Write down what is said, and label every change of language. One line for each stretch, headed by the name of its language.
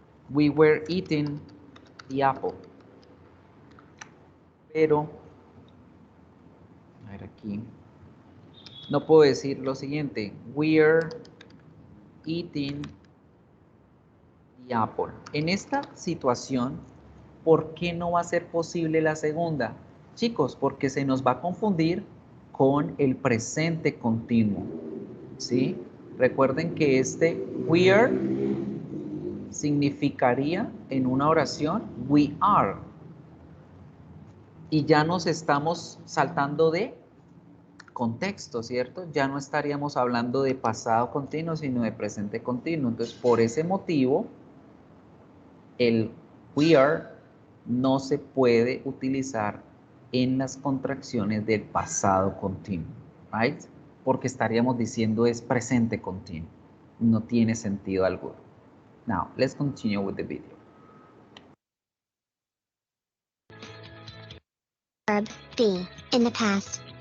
English: We were eating the apple.
Spanish: Pero, a ver aquí, no puedo decir lo siguiente.
English: We're eating the apple.
Spanish: En esta situación, ¿por qué no va a ser posible la segunda? Chicos, porque se nos va a confundir con el presente continuo. ¿Sí? Recuerden que este we're significaría en una oración
English: we are.
Spanish: Y ya nos estamos saltando de contexto, ¿cierto? Ya no estaríamos hablando de pasado continuo, sino de presente continuo. Entonces, por ese motivo, el
English: we are
Spanish: no se puede utilizar en las contracciones del pasado continuo, right? Porque estaríamos diciendo es presente continuo. No tiene sentido alguno.
English: Now, let's continue with the video. Verb be in the past.